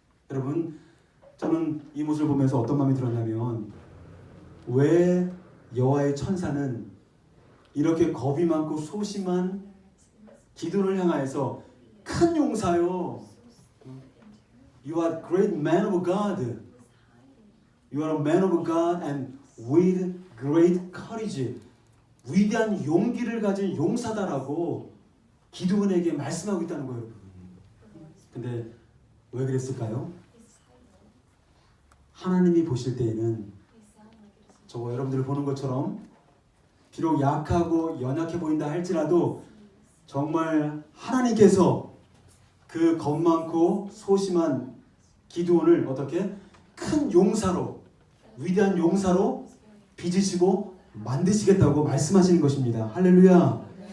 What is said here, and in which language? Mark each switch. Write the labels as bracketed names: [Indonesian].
[Korean] 여러분, 저는 이 모습을 보면서 어떤 마음이 들었냐면 왜 여호와의 천사는 이렇게 겁이 많고 소심한 기드온을 향하여서 큰 용사요, [English] You are great man of God. You are a man of God and with great courage. [Korean] 위대한 용기를 가진 용사다라고 기드온에게 말씀하고 있다는 거예요. 근데 왜 그랬을까요? 하나님이 보실 때에는 저와 여러분들을 보는 것처럼 비록 약하고 연약해 보인다 할지라도 정말 하나님께서 그 겁 많고 소심한 기드온을 어떻게 큰 용사로, 위대한 용사로 빚으시고 만드시겠다고 말씀하시는 것입니다. 할렐루야.